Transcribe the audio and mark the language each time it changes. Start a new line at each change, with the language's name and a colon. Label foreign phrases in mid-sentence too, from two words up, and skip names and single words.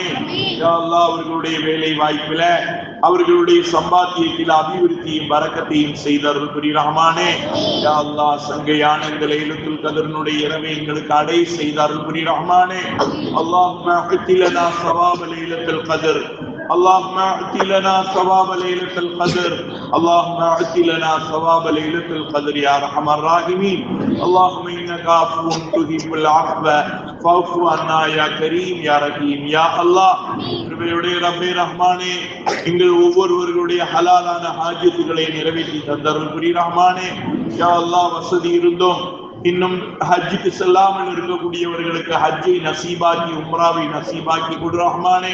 Arabic: يا الله
Tamil: அவர்களுடைய வேலை வாய்ப்பில, அவர்களுடைய சம்பாத்தியத்தில் அபிவிருத்தியும் பரக்கத்தையும் செய்தருள் புரி ரஹ்மானே.
Arabic: يا الله
Tamil: சங்கையான இந்த லைலத்துல் கத்ரினுடைய இரவை எங்களுக்கு அடை செய்தருள் புரி ரஹ்மானே.
Arabic: اللهم أعط لنا ثواب ليلة القدر اللهم اعط لنا ثواب ليلة القدر اللهم اعط لنا ثواب ليلة القدر يا ارحم الراحمين. اللهم انك عفو تحب العفو فاعف عنا يا كريم يا رحيم يا الله.
Tamil: கிருபையுடைய ரப்பே ரஹ்மானே, எங்கள் ஒவ்வொருவர்களுடைய ஹலாலான ஹாஜத்துகளை நிறைவேற்றி தந்தருள் புரி ரஹ்மானே.
Arabic: يا الله
Tamil: வசதி இருந்தோம் இன்னும் ஹஜ்ஜுக்கு செல்லாமல் இருக்கக்கூடியவர்களுக்கு ஹஜ்ஜை நசீபாக்கி, உம்ராவை நசீபாக்கி கொடு ரஹ்மானே.